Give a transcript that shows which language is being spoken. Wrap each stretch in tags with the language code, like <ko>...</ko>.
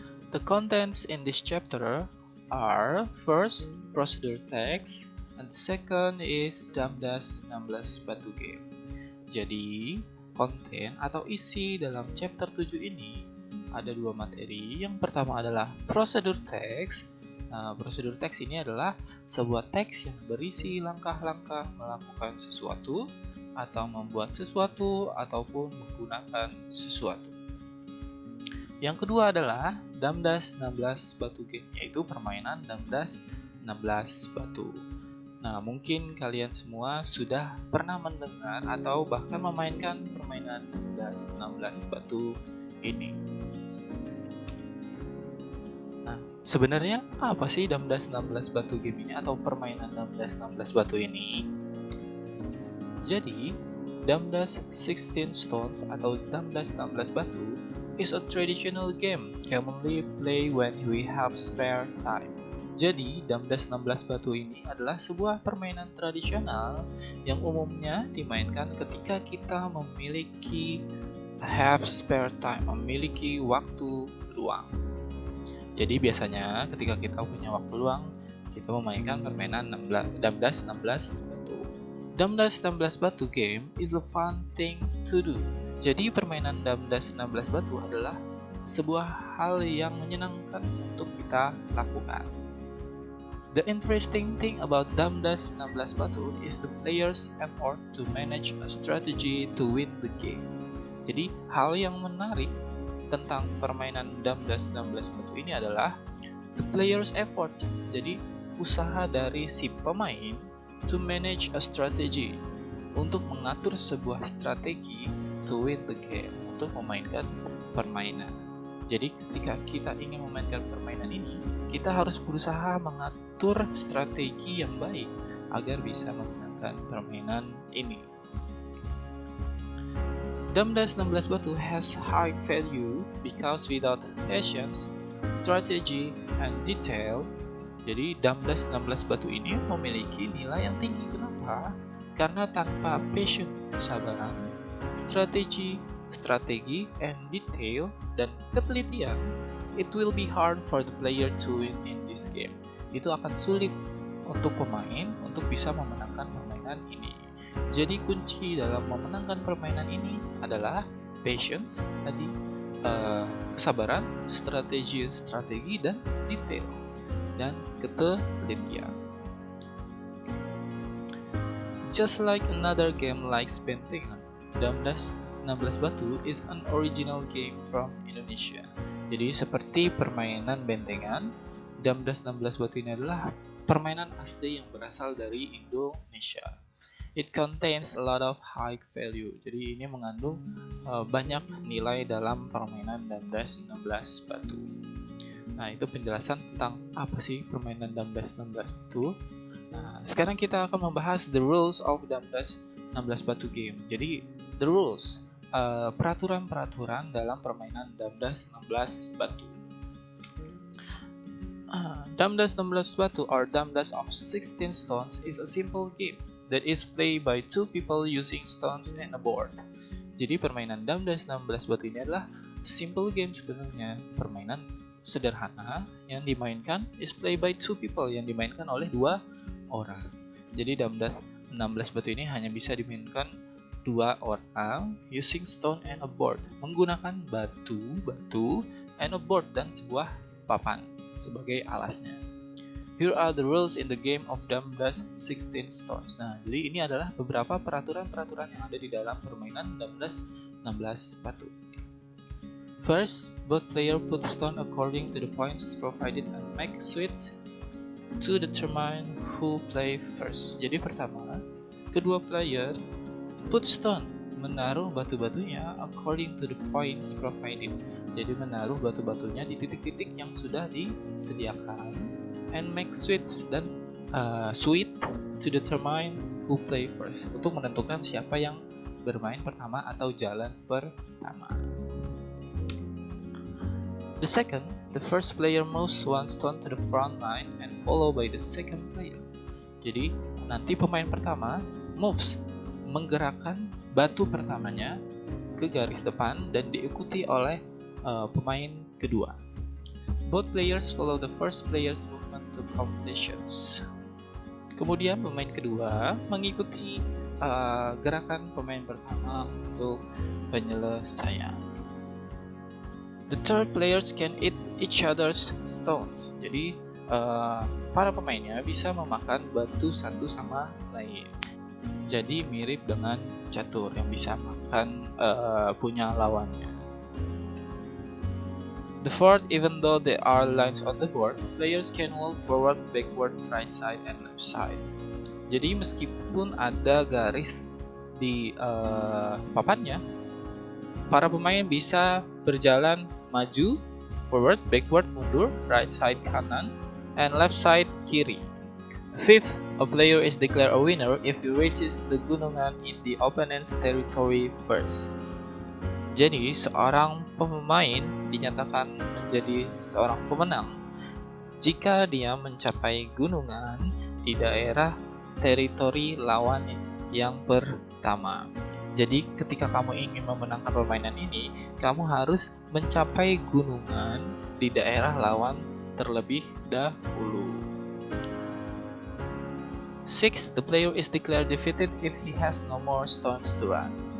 <en>The contents in this chapter are first procedure text and the second is Damdas 16 Batu Game.</en> <id>Jadi, konten atau isi dalam chapter 7 ini ada dua materi. Yang pertama adalah prosedur teks. Prosedur teks ini adalah sebuah teks yang berisi langkah-langkah melakukan sesuatu atau membuat sesuatu ataupun menggunakan sesuatu. Yang kedua adalah Damdas 16 Batu Game, yaitu permainan Damdas 16 Batu. Nah, mungkin kalian semua sudah pernah mendengar atau bahkan memainkan permainan Damdas 16 Batu ini. Nah, sebenarnya apa sih Damdas 16 Batu Game ini atau permainan Damdas 16 Batu ini?</id> <en>Jadi, Damdas 16 Stones atau Damdas 16 Batu is a traditional game commonly played when we have spare time.</en> <id>Jadi, Damdas 16 Batu ini adalah sebuah permainan tradisional yang umumnya dimainkan ketika kita memiliki</id> <en>have spare time,</en> <id>memiliki waktu luang. Jadi, biasanya ketika kita punya waktu luang, kita memainkan permainan Damdas 16 Batu.</id> <en>Damdas 16 Batu game is a fun thing to do.</en> <id>Jadi permainan Damdas 16 Batu adalah sebuah hal yang menyenangkan untuk kita lakukan.</id> <en>The interesting thing about Damdas 16 Batu is the player's effort to manage a strategy to win the game.</en> <id>Jadi hal yang menarik tentang permainan Damdas 16 Batu ini adalah</id> <en>the player's effort.</en> <id>Jadi usaha dari si pemain</id> <en>to manage a strategy,</en> <id>untuk mengatur sebuah strategi</id> <en>to win the game,</en> <id>untuk memainkan permainan. Jadi ketika kita ingin memainkan permainan ini, kita harus berusaha mengatur strategi yang baik agar bisa memenangkan permainan ini.</id> <en>Damdas 16 Batu has high value because without patience, strategy, and detail,</en> <id>jadi Damdas 16 Batu ini memiliki nilai yang tinggi. Kenapa? Karena tanpa</id> <en>passion,</en> <id>kesabaran, strategi,</id> <en>and detail,</en> <id>dan ketelitian,</id> <en>it will be hard for the player to win in this game.</en> <id>Itu akan sulit untuk pemain untuk bisa memenangkan permainan ini. Jadi kunci dalam memenangkan permainan ini adalah patience, tadi kesabaran, strategi, dan detail, dan ketelitian.</id> <en>Just like another game like Bentengan, Damdas 16 Batu is an original game from Indonesia.</en> <id>Jadi seperti permainan Bentengan, Damdas 16 Batu ini adalah permainan asli yang berasal dari Indonesia.</id> <en>It contains a lot of high value.</en> <id>Jadi ini mengandung banyak nilai dalam permainan Damdas 16 Batu. Nah, itu penjelasan tentang apa sih permainan Damdas 16 Batu. Nah, sekarang kita akan membahas</id> <en>the rules of Damdas 16 Batu game.</en> <id>Jadi,</id> <en>the rules,</en> <id>peraturan-peraturan dalam permainan Damdas 16 Batu.</id> <en>Damdas 16 Batu or Damdas of 16 Stones is a simple game that is played by two people using stones and a board.</en> <id>Jadi, permainan Damdas 16 Batu ini adalah</id> <en>simple game</en> <id>sebenarnya, permainan sederhana yang dimainkan</id> <en>is played by two people,</en> <id>yang dimainkan oleh dua orang. Jadi Damdas 16 Batu ini hanya bisa dimainkan dua orang</id> <en>using stone and a board,</en> <id>menggunakan batu</id> <en>and a board</en> <id>dan sebuah papan sebagai alasnya.</id> <en>Here are the rules in the game of Damdas 16 Stones.</en> <id>Nah, jadi ini adalah beberapa peraturan-peraturan yang ada di dalam permainan Damdas 16 Batu.</id> <en>First, both players put stone according to the points provided and make switch to determine who play first.</en> <id>Jadi pertama, kedua</id> <en>player put stone,</en> <id>menaruh batu-batunya</id> <en>according to the points provided.</en> <id>Jadi menaruh batu-batunya di titik-titik yang sudah disediakan.</id> <en>And make sweets dan sweet to determine who play first.</en> <id>Untuk menentukan siapa yang bermain pertama atau jalan pertama.</id> <en>The second, the first player moves one stone to the front line and followed by the second player.</en> <id>Jadi nanti pemain pertama</id> <en>moves,</en> <id>menggerakkan batu pertamanya ke garis depan dan diikuti oleh pemain kedua.</id> <en>Both players follow the first player's movement to completions.</en> <id>Kemudian pemain kedua mengikuti gerakan pemain pertama untuk penyelesaian.</id> <en>The third players can eat each other's stones.</en> <id>Jadi para pemainnya bisa memakan batu satu sama lain. Jadi mirip dengan catur yang bisa makan punya lawannya.</id> <en>The fourth, even though there are lines on the board, players can walk forward, backward, right side, and left side.</en> <id>Jadi meskipun ada garis di papannya, para pemain bisa berjalan maju,</id> <en>forward, backward,</en> <id>mundur,</id> <en>right side</en> <id>kanan,</id> <en>and left side</en> <id>kiri.</id> <en>Fifth, a player is declared a winner if he reaches the gunungan in the opponent's territory first.</en> <id>Jadi seorang pemain dinyatakan menjadi seorang pemenang jika dia mencapai gunungan di daerah teritori lawan yang pertama. Jadi ketika kamu ingin memenangkan permainan ini, kamu harus mencapai gunungan di daerah lawan terlebih dahulu. 6.</id> <en>The player is declared defeated if he has no more stones to run.</en>